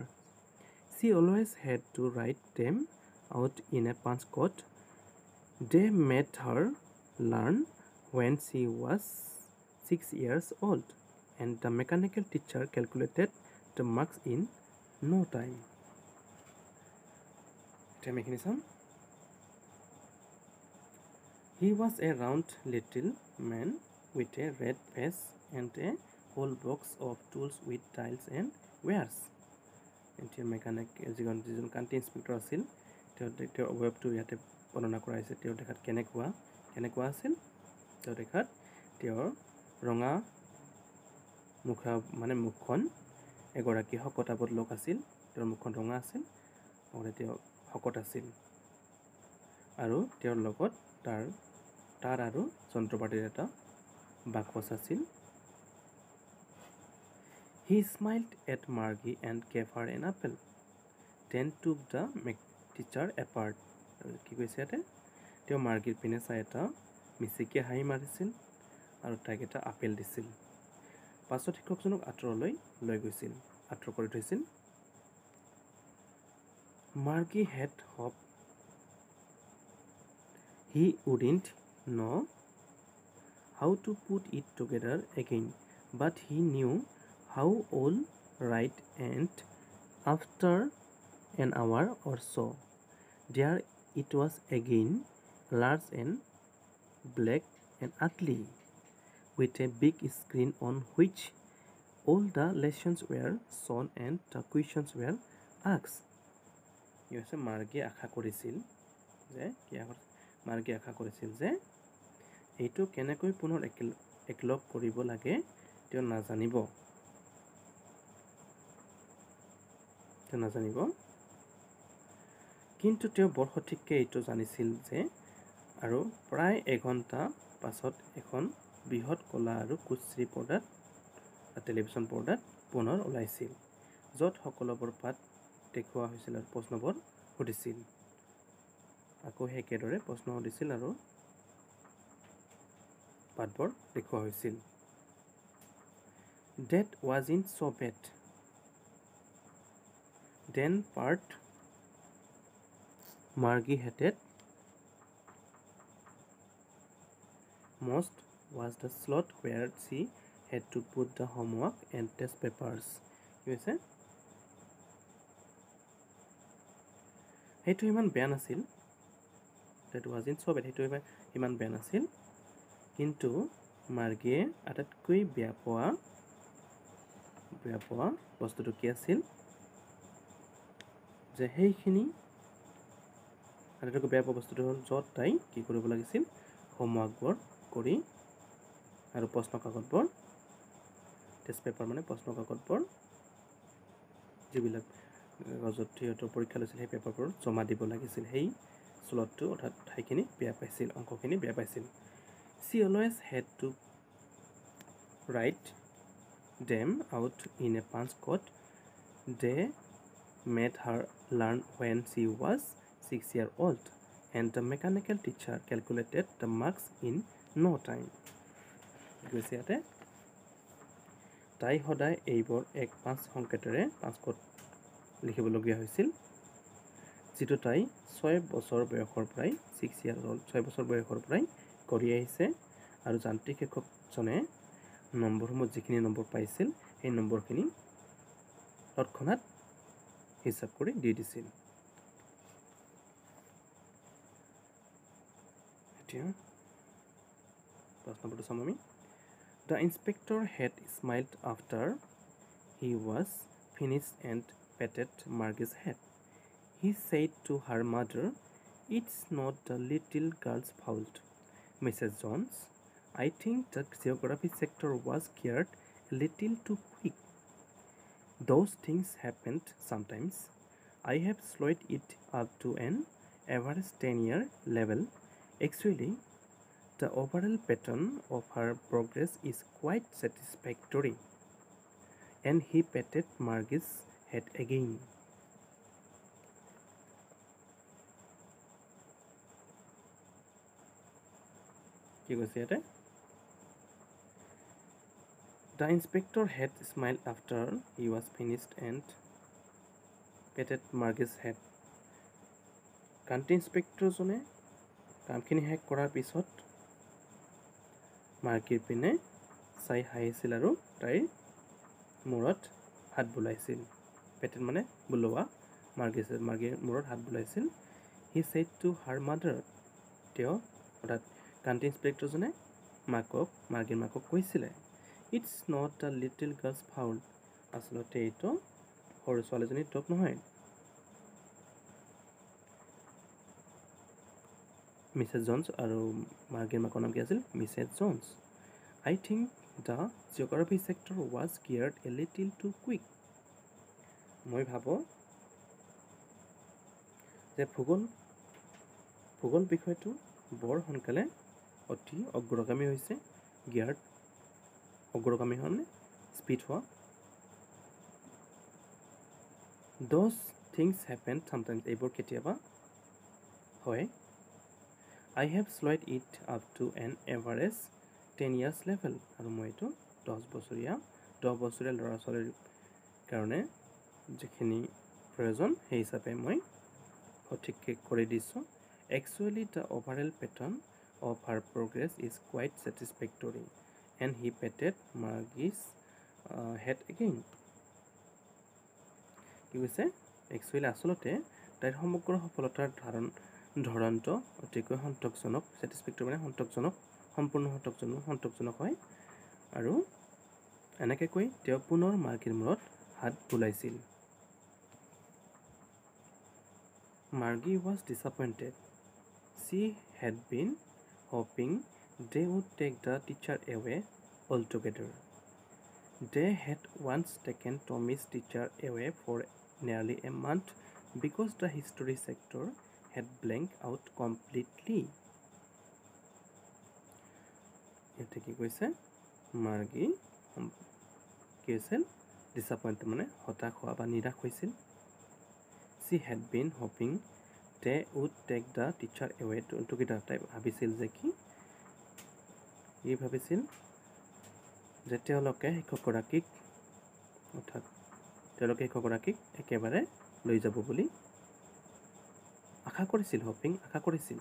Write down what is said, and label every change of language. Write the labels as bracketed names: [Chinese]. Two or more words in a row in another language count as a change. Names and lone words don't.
[English] She always had to write them out in a punch card. They made her learn when she was 6 years old, and the mechanical teacher calculated the marks in no time. [Assamese] এতিয়া আমি এইখিনি চাম। [English] He was a round little man with a red face and a whole box of tools with tiles and wares. [Assamese] এতিয়া মেকানিক যিজন কান্তি ইন্সপেক্টৰ আছিল তেওঁৰ ৱেবটো ইয়াতে বৰ্ণনা কৰা হৈছে তেওঁ দেখাত কেনেকুৱা আছিল তেওঁ দেখাত তেওঁৰ ৰঙা মুখখন এগৰাকী শকতাৱত লোক আছিল তেওঁৰ মুখখন ৰঙা আছিল আৰু তেওঁ শকত আছিল আৰু তেওঁৰ লগত তাৰ আৰু যন্ত্ৰপাতিৰ এটা বাকচ আছিল [English] He smiled at Margie and gave her an apple, then took the teacher apart. [Assamese] কি কৈছে ইয়াতে তেওঁ মাৰ্গীৰ পিনে চাই এটা মিচিকিয়া হাঁহি মাৰিছিল আৰু তাইক এটা আপেল দিছিল পাছত শিক্ষকজনক আঁতৰলৈ লৈ গৈছিল আঁতৰ কৰি থৈছিল [English] Margie had hoped he wouldn't know how to put it together again, but he knew how all right, and after an hour or so, there it was again, large and black and ugly, with a big screen on which all the lessons were shown and the questions were asked. [Assamese] মাৰ্গীয়ে আশা কৰিছিল যে এইটো কেনেকৈ পুনৰ একলগ কৰিব লাগে তেওঁ নাজানিব কিন্তু তেওঁ বৰ সঠিককৈ এইটো জানিছিল যে আৰু প্ৰায় এঘণ্টা পাছত এখন বৃহৎ কলা আৰু কুশ্ৰী পৰ্দাত টেলিভিছন পৰ্দাত পুনৰ ওলাইছিল য'ত সকলোবোৰ পাত দেখুওৱা হৈছিল আৰু প্ৰশ্নবোৰ সুধিছিল আকৌ একেদৰে প্ৰশ্ন সুধিছিল আৰু পাতবোৰ দেখুওৱা হৈছিল [English] That wasn't so bad. Then part Margie hated most was the slot where she had to put the homework and test papers. [Assamese] কি হৈছে সেইটো ইমান বেয়া নাছিল [English] That wasn't so bad. [Assamese] সেইটো ইমান বেয়া নাছিল কিন্তু মাৰ্গীয়ে আটাইতকৈ বেয়া পোৱা বস্তুটো কি আছিল যে সেইখিনি আটাইতকৈ বেয়া পোৱা বস্তুটো হ'ল য'ত তাই কি কৰিব লাগিছিল হোমৱৰ্কবোৰ কৰি আৰু প্ৰশ্ন কাকতবোৰ [English] test paper [Assamese] প্ৰশ্ন কাকতবোৰ যিবিলাক কাগজত সিহঁতৰ পৰীক্ষা লৈছিল সেই পেপাৰবোৰ জমা দিব লাগিছিল সেই স্লটটো অৰ্থাৎ ঠাইখিনি বেয়া পাইছিল অংশখিনি বেয়া পাইছিল [English] She always had to write them out in a punch code they made her learn when she was 6 years old and the mechanical teacher calculated the marks in no time [Assamese] তাই সদায় এইবোৰ এক পাঁচ সংকেতেৰে পাঁচ কোড লিখিবলগীয়া হৈছিল যিটো তাই 6 বছৰ বয়সৰ পৰাই [English] 6 years old [Assamese] 6 বছৰ বয়সৰ পৰাই কৰি আহিছে আৰু যান্ত্ৰিক শিক্ষকজনে নম্বৰসমূহ যিখিনি নম্বৰ পাইছিল সেই নম্বৰখিনি তৎক্ষণাত হিচাপ কৰি দি দিছিল এতিয়া প্ৰশ্ন নম্বৰটো চাম আমি [English] The inspector had smiled after he was finished and patted Margie's head. He said to her mother, It's not the little girl's fault, Mrs. Jones. I think the geography sector was geared a little too quick. Those things happened sometimes. I have slowed it up to an average 10-year level. Actually, the overall pattern of her progress is quite satisfactory. And he patted Margie's head again. [Assamese] কি কৈছে ইয়াতে [English] The inspector had smiled after he was finished and patted Margie's head. [Assamese] কান্তি ইন্সপেক্টৰজনে কামখিনি শেষ কৰাৰ পিছত মাৰ্গীৰ পিনে চাই হাঁহিছিল আৰু তাইৰ মূৰত হাত বুলাইছিল পেটেড বুলোৱা মাৰ্গীৰ মূৰত হাত বুলাইছিল [English] He said to her mother [Assamese] তেওঁ অৰ্থাৎ কাণ্টি ইন্সপেক্টৰজনে মাৰ্গীৰ মাকক কৈছিলে, [English] It's not the little girl's fault, [Assamese] আচলতে এইটো সৰু ছোৱালীজনীৰ দোষ নহয়। মিছেছ জনছ আৰু মাৰ্গীৰ মাকৰ নাম কি আছিল? মিছেছ জনছ। [English] I think the geography sector was geared a little too quick. [Assamese] মই ভাবোঁ যে ভূগোল বিষয়টো বৰ সোনকালে অতি অগ্ৰগামী হৈছে। গিয়াৰ্ড অগ্ৰগামী হোৱা মানে স্পীড হোৱা। [English] Those things happen sometimes. [Assamese] এইবোৰ কেতিয়াবা হয়। [English] I have slowed it up to an average 10 years level. [Assamese] আৰু মই এইটো 10 বছৰীয়া ল'ৰা ছোৱালীৰ কাৰণে যিখিনি প্ৰয়োজন সেই হিচাপে মই সঠিককৈ কৰি দিছোঁ। [English] Actually, the overall pattern of her progress is quite satisfactory. And he patted Margie's head again. [Assamese] কি কৈছে? একচুৱেলি আচলতে তাইৰ সমগ্ৰ সফলতাৰ ধৰণটো অতিকৈ সন্তোষজনক। ছেটিছফেক্টৰী মানে সন্তোষজনক, সম্পূৰ্ণ সন্তোষজনক হয়। আৰু এনেকৈ কৈ তেওঁ পুনৰ মাৰ্গীৰ মূৰত হাত বুলাইছিল। [English] Margie was disappointed. She had been hoping they would take the teacher away altogether. They had once taken Tommy's teacher away for nearly a month because the history sector had blanked out completely. [Assamese] ইয়াতে কি কৈছে? মাৰ্গী কি হৈছিল? ডিসappointed মানে হতাশ হোৱা বা নিৰাশ হৈছিল। [English] She had been hoping they would take the teacher away together. [Assamese] তাই ভাবিছিল যে কি ভাবিছিল যে তেওঁলোকে শিক্ষকগৰাকীক একেবাৰে লৈ যাব বুলি আশা কৰিছিল।